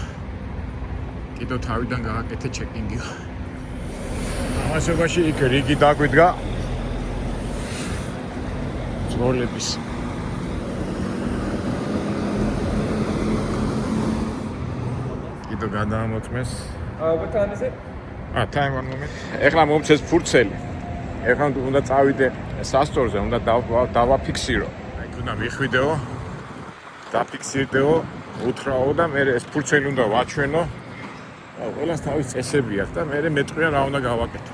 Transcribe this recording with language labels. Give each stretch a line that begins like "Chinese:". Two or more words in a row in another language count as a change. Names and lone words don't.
Georgian: კიდევ თავიდან გააკეთე ჩეკინგი. ამასობაში იქ რიგი დაგვიდგა. ძროლების გადაამოწმეს.
English: What time is it? Time one moment.
Georgian: ეხლა მომწეს ფურცელი. ეხლა უნდა წავიდე სასწორზე, უნდა დავაფიქსირო. აი უნდა მიხვიდეო. დაფიქსირდეო, უთრაო და მე ეს ფურცელი უნდა ვაჩვენო. ყველას თავის წესები აქვს და მე მეტყვია რა უნდა გავაკეთო.